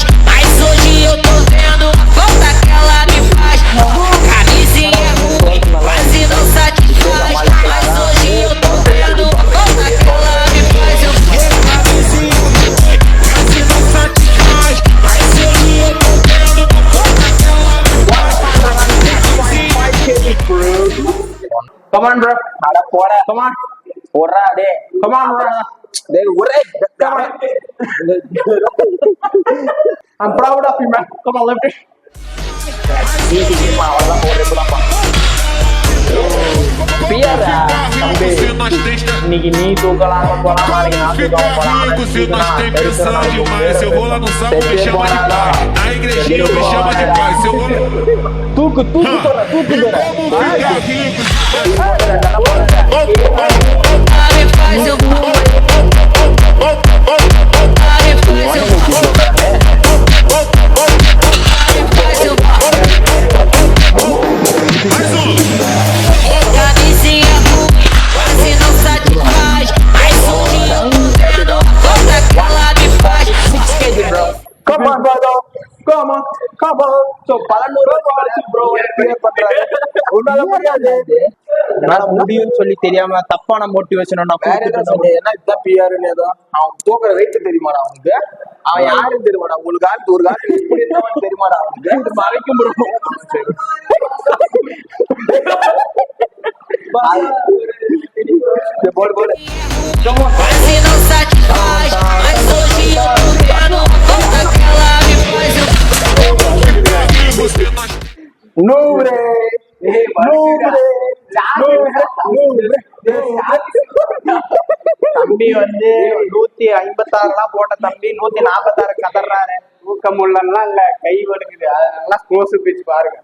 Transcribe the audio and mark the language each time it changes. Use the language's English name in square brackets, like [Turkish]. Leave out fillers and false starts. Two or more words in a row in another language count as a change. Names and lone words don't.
[Portuguese] Mas hoje eu tô vendo a falta que ela me faz. Camisinha ruim, quase não satisfaz. Mas hoje eu tô vendo a falta que ela me faz. Eu camisinha ruim, quase não satisfaz. Mas hoje eu tô vendo a falta que ela me faz. [English] Come on, bro. [Tamil] அட போற [English] Come on. [Tamil] போடுறா டே [English] Come on, bro. [Tamil] டேய் ஒரே [English] Come on. I'm proud of you, man. Come on, lift it. [Tamil] அவ்வளவுதான் போடுறேன் பியரா [Portuguese] Se nós testa, [Tamil] இன்னைக்கு நீ தூக்கலாம் போலாம் நாளைக்கு நான் தூக்கலாம் போலாம் [Portuguese] se nós tem pressão demais, eu vou lá no salão, me chama de pai. Na igrejinha me chama de pai. Se eu vou [Tamil] தூக்கு தூக்கு தோற தூக்கு தோற [Portuguese] como ficar rico. Ela me faz eu ela me faz eu Camisinha ruim, quase não satisfaz. Mas hoje eu tô vendo a falta que ela me faz. [English] come on brother come on come on so [Tamil] பலநூறு ரூபாய் ப்ரோ கிளியர் பண்றாரு உன்னால முடியாது என்னால முடியும்னு சொல்லி தெரியாம தப்பான மோட்டிவேஷன் நான் வேற என்ன கொடுத்துட்டு சொன்னீங்க என்ன இதான் பிஆர்னு ஏதோ அவன் தூக்குற வெயிட் தெரியுமாடா அவனுக்கு அவன் யாருன்னு தெரியுமாடா உங்களுக்கு காலத்து ஒரு காலத்துல இப்படி இருந்தவன் தெரியுமாடா அவனுக்கு மறைக்கும் bro. போடு போடு [Portuguese] Quase não satisfaz. Mas hoje eu tô vendo a falta que ela me faz. [Tamil] நூறு நூறு தம்பி வந்து 156 போட்ட தம்பி 146 கதறாரு. தூக்கம் உள்ளலாம் இல்ல கை வலிக்குது. அதெல்லாம் [English] close pitch [Tamil] பாருங்க.